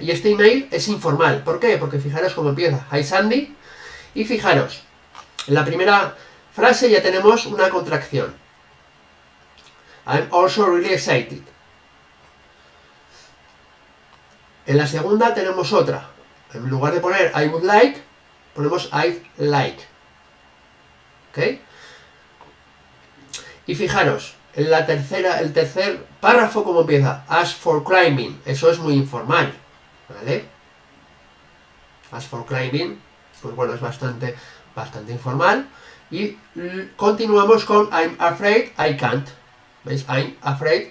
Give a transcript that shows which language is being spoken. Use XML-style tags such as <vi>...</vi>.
<es>Y este email es informal. ¿Por qué? Porque fijaros cómo empieza.</es> <en>Hi Sandy.</en> <es>Y fijaros, en la primera frase ya tenemos una contracción.</es> <en>I'm also really excited.</en> <es>En la segunda tenemos otra. En lugar de poner</es> <en>I would like,</en> <es>ponemos</es> <en>I'd like.</en> <es>¿Ok? Y fijaros, en la el tercer párrafo, ¿cómo empieza?</es> <en>As for climbing.</en> <es>Eso es muy informal, ¿vale?</es> <en>As for climbing,</en> <es>pues bueno, es bastante informal. Y continuamos con</es> <en>I'm afraid I can't.</en> <es>¿Veis?</es> <en>I'm afraid.</en>